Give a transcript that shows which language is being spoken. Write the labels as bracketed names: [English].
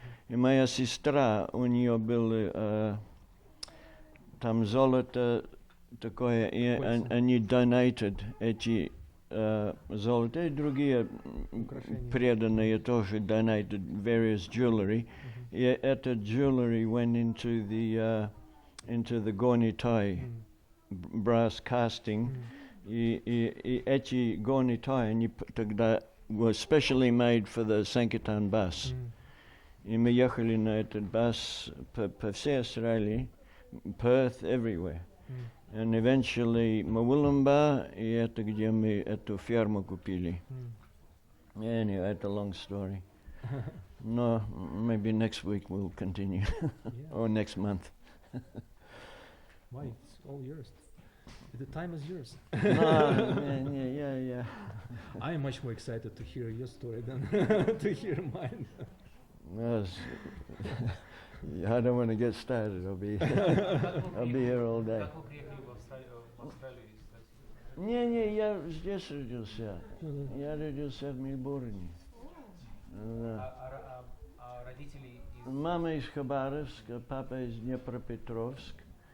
[Russian] И моя сестра, у нее был там золото такое, и они donated эти золото, и другие преданные тоже donated [English] various jewelry. [Russian] И это [English] jewelry went into the Gornitai brass casting. [Russian] И эти [English] Gornitai, [Russian] они тогда [English] were specially made for the Sankirtan bus. [Russian] И мы ехали на этот бас по всей Австралии, Perth, everywhere. [English] And eventually [Russian] Murwillumbah, и это где мы эту ферму купили. [English] Anyway, it's a long story. No, maybe next week we'll continue. Or next month. Why? It's all yours. The time is yours. Yeah. I am much more excited to hear your story than to hear mine. Yes. I don't want to get started. I'll be here all day. [Russian] Как вы приехали в Австралию? Не, я здесь родился. Я родился в Мельбурне. А родители из... Мама из Хабаровска, папа из Днепропетровска.